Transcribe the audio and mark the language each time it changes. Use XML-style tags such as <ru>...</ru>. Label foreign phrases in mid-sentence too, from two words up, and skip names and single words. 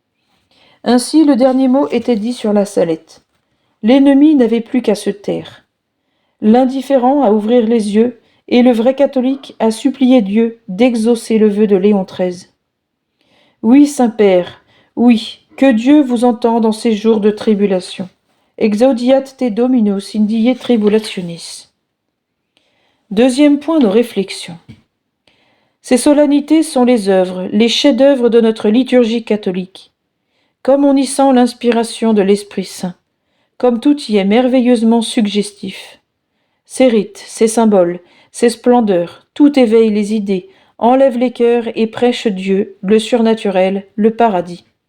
<fr>Ainsi le dernier mot était dit sur la Salette. L'ennemi n'avait plus qu'à se taire. L'indifférent à ouvrir les yeux, et le vrai catholique à supplier Dieu d'exaucer le vœu de Léon XIII. Oui, Saint-Père, oui, que Dieu vous entende en ces jours de tribulation.</fr> <la>Exaudiat te Dominus in die tribulationis.</la> <fr>Deuxième point de réflexion. Ces solennités sont les œuvres, les chefs-d'œuvre de notre liturgie catholique. Comme on y sent l'inspiration de l'Esprit Saint, comme tout y est merveilleusement suggestif. Ces rites, ces symboles, ces splendeurs, tout éveille les idées, enlève les cœurs et prêche Dieu, le surnaturel, le paradis.</fr>